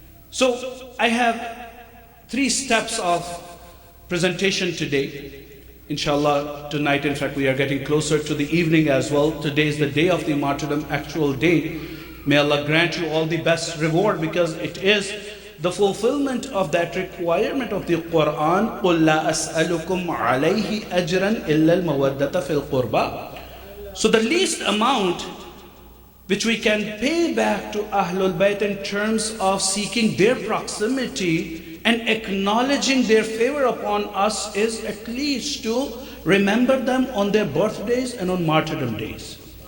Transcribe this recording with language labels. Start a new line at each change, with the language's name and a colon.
English: So I have 3 steps of presentation today. Inshallah, tonight, in fact, we are getting closer to the evening as well. Today is the day of the martyrdom, actual day. May Allah grant you all the best reward, because it is the fulfillment of that requirement of the Quran,
Arabic: قُلْ لَا أَسْأَلُكُمْ عَلَيْهِ أَجْرًا إِلَّا الْمَوَدَّةَ فِي الْقُرْبَى.
English: So the least amount which we can pay back to Ahlul Bayt in terms of seeking their proximity and acknowledging their favor upon us is at least to remember them on their birthdays and on martyrdom days.